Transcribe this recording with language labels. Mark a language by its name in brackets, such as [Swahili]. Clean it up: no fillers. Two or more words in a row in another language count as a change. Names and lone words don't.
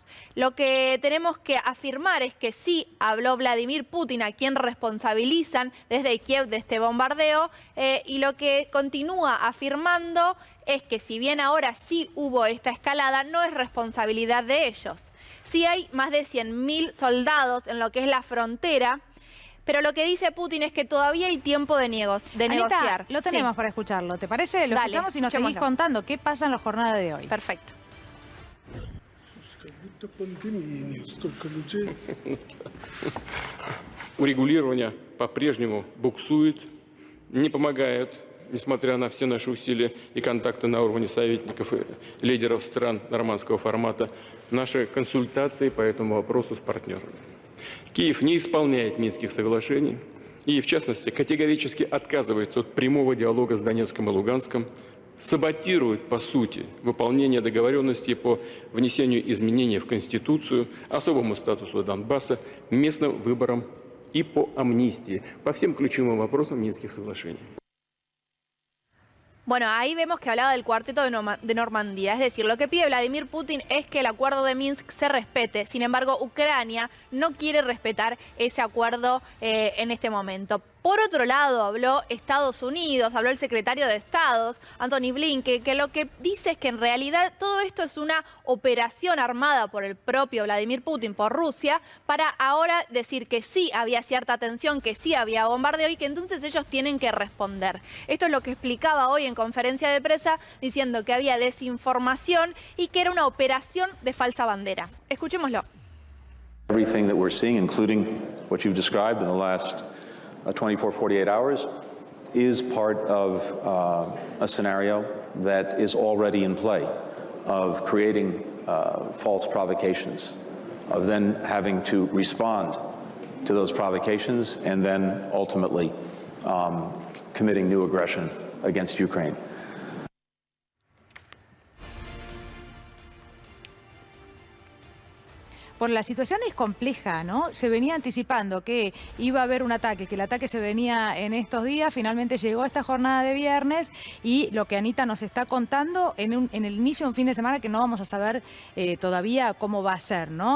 [Spanish] Lo que tenemos que afirmar es que sí habló Vladimir Putin, a quien responsabilizan desde Kiev de este bombardeo, y lo que continúa afirmando es que si bien ahora sí hubo esta escalada, no es responsabilidad de ellos. Sí hay más de 100.000 soldados en lo que es la frontera, pero lo que dice Putin es que todavía hay tiempo de negociar. Lo tenemos para escucharlo, ¿te parece? Lo escuchamos y nos seguís contando qué pasa en la jornada de hoy. Perfecto. [Russian] Урегулирование по-прежнему буксует, не помогает, несмотря на все наши усилия и контакты на уровне советников и лидеров стран нормандского формата, наши консультации по этому вопросу с партнерами. Киев не исполняет Минских соглашений и, в частности, категорически отказывается от прямого диалога с Донецком и Луганском, саботирует, по сути, выполнение договоренностей по внесению изменений в Конституцию, особому статусу Донбасса, местным выборам и по амнистии, по всем ключевым вопросам Минских соглашений. [Spanish] Bueno, ahí vemos que hablaba del cuarteto de Normandía, es decir, lo que pide Vladimir Putin es que el acuerdo de Minsk se respete. Sin embargo, Ucrania no quiere respetar ese acuerdo en este momento. Por otro lado, habló Estados Unidos, habló el secretario de Estado, Antony Blinken, que lo que dice es que en realidad todo esto es una operación armada por el propio Vladimir Putin, por Rusia, para ahora decir que sí había cierta tensión, que sí había bombardeo y que entonces ellos tienen que responder. Esto es lo que explicaba hoy en conferencia de prensa, diciendo que había desinformación y que era una operación de falsa bandera. Escuchémoslo. [English] Everything that we're seeing, including what you've described in the last 24, 48 hours, is part of a scenario that is already in play, of creating false provocations, of then having to respond to those provocations, and then ultimately committing new aggression against Ukraine. [Spanish] Por la situación es compleja, ¿no? Se venía anticipando que iba a haber un ataque, que el ataque se venía en estos días, finalmente llegó esta jornada de viernes y lo que Anita nos está contando en el inicio de un fin de semana que no vamos a saber todavía cómo va a ser, ¿no?